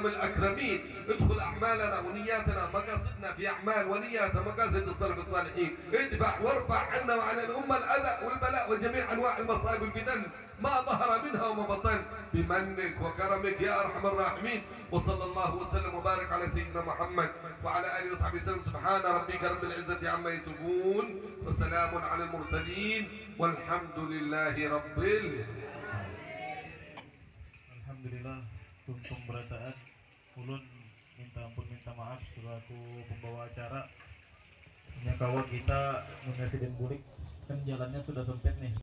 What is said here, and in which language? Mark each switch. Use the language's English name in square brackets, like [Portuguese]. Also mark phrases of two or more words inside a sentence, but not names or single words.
[Arabic] الأكرمين ادخل أعمالنا ونياتنا مقاصدنا في أعمال ونيات مقاصد السلف الصالحين ادفع وارفع عنا وعن الأمة الأذى والبلاء وجميع أنواع المصائب والفتن ما ظهر منها وما بطن بمنك وكرمك يا أرحم الراحمين وصلى الله وسلم وبارك على سيدنا محمد وعلى آله وصحبه وسلم سبحان ربك رب العزة عما يصفون وسلام على المرسلين والحمد لله رب العالمين. [Banjar] Alhamdulillah tuntung berataan ulun minta ampun minta maaf selaku pembawa acara. Punya kawan kita Presiden Bulik kan jalannya sudah sempit nih.